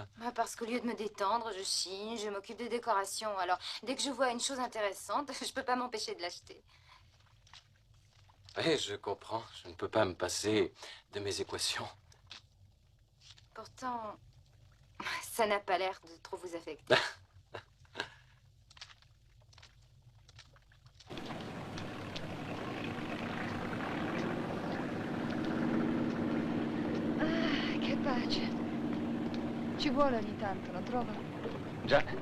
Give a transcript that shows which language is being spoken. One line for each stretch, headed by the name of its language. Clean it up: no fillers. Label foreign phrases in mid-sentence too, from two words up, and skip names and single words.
French: Parce qu'au lieu de me détendre, je chine, je m'occupe de décoration. Alors, dès que je vois une chose intéressante, je peux pas m'empêcher de l'acheter. Oui, je comprends. Je ne peux pas me passer de mes équations. Pourtant, ça n'a pas l'air de trop vous affecter.
Italian: Che pace. Ci vuole ogni tanto, non trova? Già.